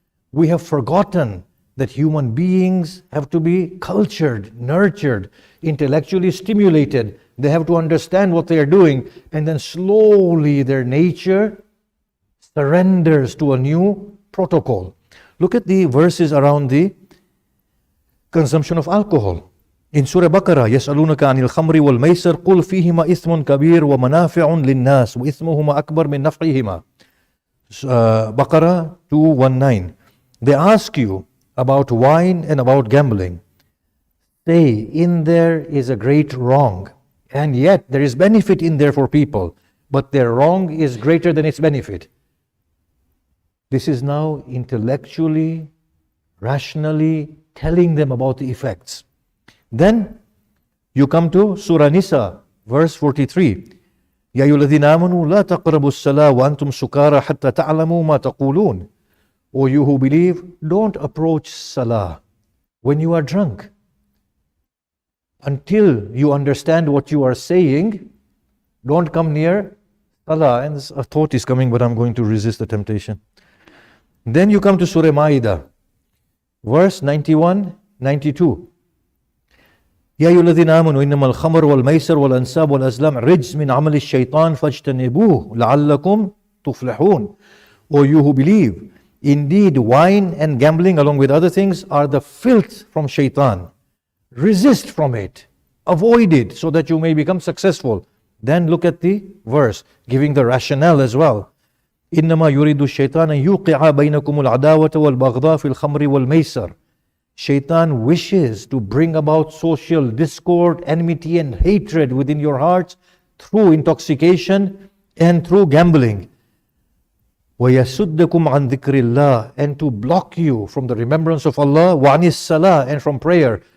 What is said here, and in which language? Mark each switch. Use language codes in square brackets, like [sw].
[en] We have forgotten that human beings have to be cultured, nurtured, intellectually stimulated. They have to understand what they are doing, and then slowly their nature surrenders to a new protocol. Look at the verses around the consumption of alcohol. In Surah Baqarah, [ar] يَسْأَلُونَكَ عَنِ الْخَمْرِ وَالْمَيْسَرِ قُلْ فِيهِمَا إِثْمٌ كَبِيرٌ وَمَنَافِعٌ لِلنَّاسِ وَإِثْمُهُمَا أَكْبَرُ مِنْ نَفْعِهِمَا. [en] Baqarah 2:19. They ask you about wine and about gambling. Say, in there is a great wrong, and yet there is benefit in there for people, but their wrong is greater than its benefit. This is now intellectually, rationally telling them about the effects. Then you come to Surah Nisa, verse 43. [ar] يَا أَيُّهَا الَّذِينَ آمَنُوا لَا تَقْرَبُوا الصَّلَاةَ وَأَنْتُمْ سُكَارَى حَتَّى تَعْلَمُوا مَا تَقُولُونَ. [en] O you who believe, don't approach Salah when you are drunk, until you understand what you are saying. Don't come near Salah. And a thought is coming, but I'm going to resist the temptation. Then you come to Surah Ma'idah, verse 91, 92. [ar] يا أيها الذين آمنوا إنما الخمر والميسر والأنساب والأزلام رجس من عمل الشيطان فاجتنبوه لعلكم تفلحون. [en] O you who believe, indeed wine and gambling along with other things are the filth from shaitan. Resist from it, avoid it, so that you may become successful. Then look at the verse, giving the rationale as well. [ar] إنما يريد الشيطان أن يوقع بينكم العداوة والبغضاء في الخمر والميسر. [en] Shaitan wishes to bring about social discord, enmity and hatred within your hearts through intoxication and through gambling. [ar] وَيَسُدَّكُمْ عَنْ ذِكْرِ اللَّهِ, [en] and to block you from the remembrance of Allah, [ar] وَعَنِ الصَّلَاةِ, [en] and from prayer.